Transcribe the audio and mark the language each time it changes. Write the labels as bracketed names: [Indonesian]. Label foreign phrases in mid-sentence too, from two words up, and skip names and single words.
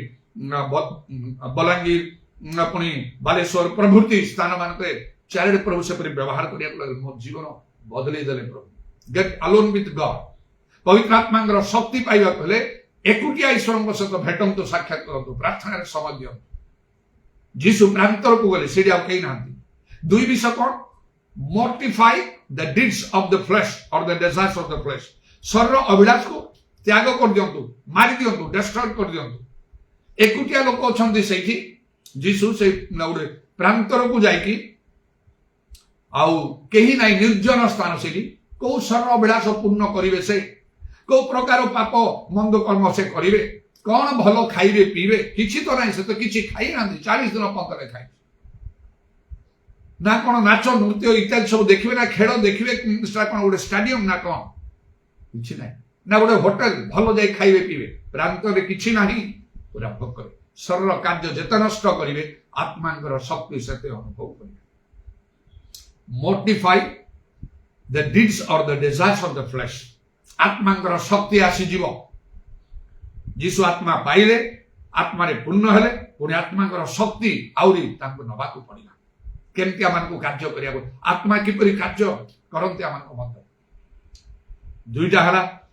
[Odia] ବଲାଙ୍ଗୀର ପୁଣି ବାଲେଶ୍ୱର ପ୍ରଭୃତି ସ୍ଥାନ ମାନଙ୍କରେ ଚାରିଆଡେ ପ୍ରଭୁ ସେପରି ବ୍ୟବହାର କରିବାକୁ ଲାଗେ ମୋ ଜୀବନ ବଦଳେଇ ଦେଲେ ପ୍ରଭୁ [English] get alone with God [Odia] ପବିତ୍ର ଆତ୍ମାଙ୍କର ଶକ୍ତି ପାଇବାକୁ ହେଲେ ଏକୁଟିଆ ଈଶ୍ୱରଙ୍କ ସହିତ ଭେଟନ୍ତୁ ସାକ୍ଷାତ କରନ୍ତୁ ପ୍ରାର୍ଥନାରେ ସମୟ ଦିଅନ୍ତୁ ଯୀଶୁ ପ୍ରାନ୍ତରକୁ ଗଲେ ସେଠି ଆଉ କେହି ନାହାନ୍ତି ଦୁଇ ବିଷୟ କଣ [English] mortify the deeds of the flesh or the desires of the flesh [Odia] ଶରୀର ଅଭିଳାଷକୁ ତ୍ୟାଗ କରିଦିଅନ୍ତୁ ମାରି ଦିଅନ୍ତୁ ଡେଷ୍ଟ୍ରୟ କରିଦିଅନ୍ତୁ ଏକୁଟିଆ ଲୋକ ଅଛନ୍ତି ସେଇଠି ଯୀଶୁ ସେଇ ଗୋଟେ ପ୍ରାନ୍ତରକୁ ଯାଇକି ଆଉ କେହି ନାହିଁ ନିର୍ଜନ ସ୍ଥାନ ସେଠି କୋଉ ଶରୀର ଅଭିଳାଷ ପୂର୍ଣ୍ଣ କରିବେ ସେ କୋଉ ପ୍ରକାର ପାପ ମନ୍ଦ କର୍ମ ସେ କରିବେ କଣ ଭଲ ଖାଇବେ ପିଇବେ କିଛି ତ ନାହିଁ ସେ ତ କିଛି ଖାଇନାହାନ୍ତି 40 ଦିନ ପନ୍ଦରେ ଖାଇ ନା କଣ ନାଚ ନୃତ୍ୟ ଇତ୍ୟାଦି ସବୁ ଦେଖିବେ ନା ଖେଳ ଦେଖିବେ କଣ ଗୋଟେ ଷ୍ଟାଡିୟମ ନା କଣ କିଛି ନାହିଁ ନା ଗୋଟେ ହୋଟେଲ ଭଲ ଯାଇ ଖାଇବେ ପିଇବେ ପ୍ରାନ୍ତରେ କିଛି ନାହିଁ ପୁରା ଭୋକରେ ଶରୀର କାର୍ଯ୍ୟ ଯେତେ ନଷ୍ଟ କରିବେ ଆତ୍ମାଙ୍କର ଶକ୍ତି ସେତେ ଅନୁଭବ କରିବେ [English] mortify the deeds or the desires of the flesh [Odia] ଆତ୍ମାଙ୍କର ଶକ୍ତି ଆସିଯିବ ଯୀଶୁ ଆତ୍ମା ପାଇଲେ ଆତ୍ମାରେ ପୂର୍ଣ୍ଣ ହେଲେ ପୁଣି ଆତ୍ମାଙ୍କର ଶକ୍ତି ଆହୁରି ତାଙ୍କୁ ନବାକୁ ପଡିଲା କେମିତି ଆମମାନଙ୍କୁ କାର୍ଯ୍ୟ କରିବାକୁ ଆତ୍ମା କିପରି କାର୍ଯ୍ୟ କରନ୍ତି ଆମମାନଙ୍କ ମଧ୍ୟରେ ଦୁଇଟା ହେଲା